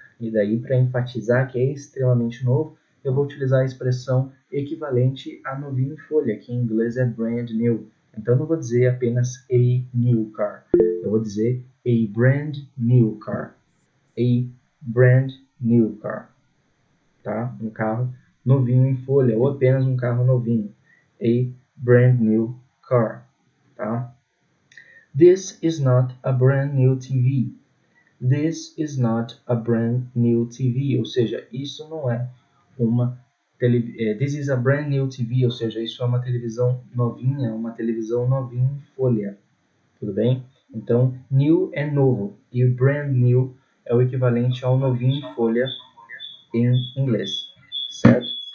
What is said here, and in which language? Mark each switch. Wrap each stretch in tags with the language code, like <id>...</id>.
<pt>E daí, para enfatizar que é extremamente novo, eu vou utilizar a expressão equivalente a novinho em folha, que em inglês é brand new. Então, eu não vou dizer apenas</pt> <en>a new car.</en> <pt>Eu vou dizer</pt> <en>a brand new car. A brand new car. Tá?</en> <pt>Um carro novinho em folha, ou apenas um carro novinho.</pt> <en>A brand new car. Tá? This is not a brand new TV. This is not a brand new TV.</en> <pt>Ou seja, isso não é uma televisão.</pt> <en>This is a brand new TV.</en> <pt>Ou seja, isso é uma televisão novinha em folha. Tudo bem? Então, new é novo. E o brand new é o equivalente ao novinho em folha em inglês. Certo?</pt>